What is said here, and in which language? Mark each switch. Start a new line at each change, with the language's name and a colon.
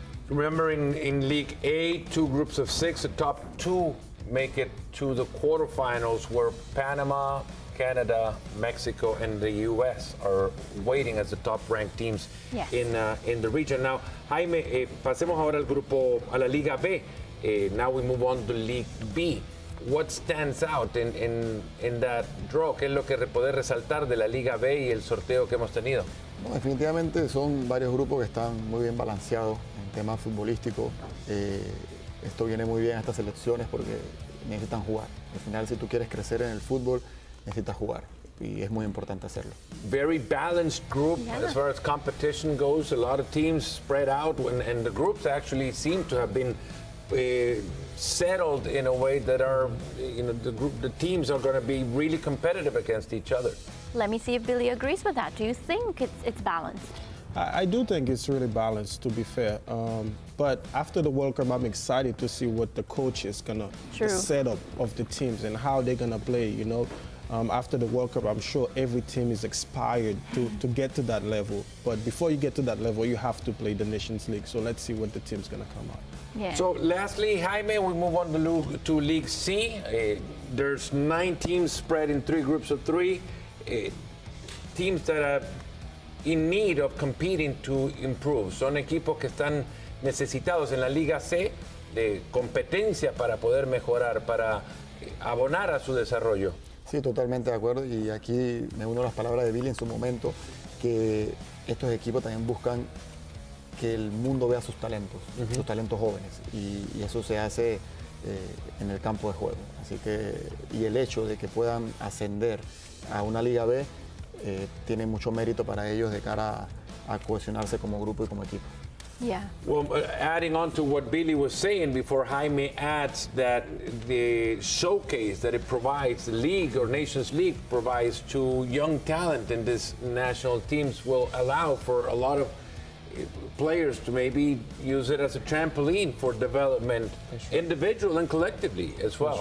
English: Remember in League A, 2 groups of 6, the top 2 make it to the quarterfinals, where Panama, Canada, Mexico, and the U.S. are waiting as the top-ranked teams Yes. in the region. Now,
Spanish: Jaime, pasemos ahora al grupo, a la Liga B.
English: Now we move on to League B. What stands out in that draw?
Spanish: ¿Qué es lo que poder resaltar de la Liga B y el sorteo que hemos tenido? Bueno, definitivamente son varios grupos que están muy bien balanceados en temas futbolísticos. Esto viene muy bien a estas selecciones porque necesitan jugar. Al final, si tú quieres crecer en el fútbol, necesitas jugar. Y es muy importante hacerlo.
English: Very balanced group Yeah. as far as competition goes. A lot of teams spread out, and the groups actually seem to have been settled in a way that are, the teams are going to be really competitive against each other. Let me see if Billy agrees with that. Do you think it's balanced? I do think it's really balanced, to be fair. But after the World Cup, I'm excited to see what the coach is going to, True. the setup of the teams and how they're going to play, After the World Cup, I'm sure every team is expired to get to that level. But before you get to that level, you have to play the Nations League. So let's see what the team's going to come out. Yeah. So lastly, Jaime, we move on to League C. There's 9 teams spread in 3 groups of 3. Teams that are in need of competing to improve.
Spanish: Son equipos que están necesitados en la Liga C de competencia para poder mejorar, para abonar a su desarrollo. Sí, totalmente de acuerdo. Y aquí me uno a las palabras de Billy en su momento, que estos equipos también buscan que el mundo vea sus talentos jóvenes. Y eso se hace en el campo de juego. Así que, y el hecho de que puedan ascender a una Liga B tiene mucho mérito para ellos de cara a cohesionarse como grupo y como equipo.
English: Yeah. Well, adding on to what Billy was saying before, Jaime adds that the showcase that it provides, the league or Nations League provides to young talent in this national teams will allow for a lot of players to maybe use it as a trampoline for development, individual and collectively as well.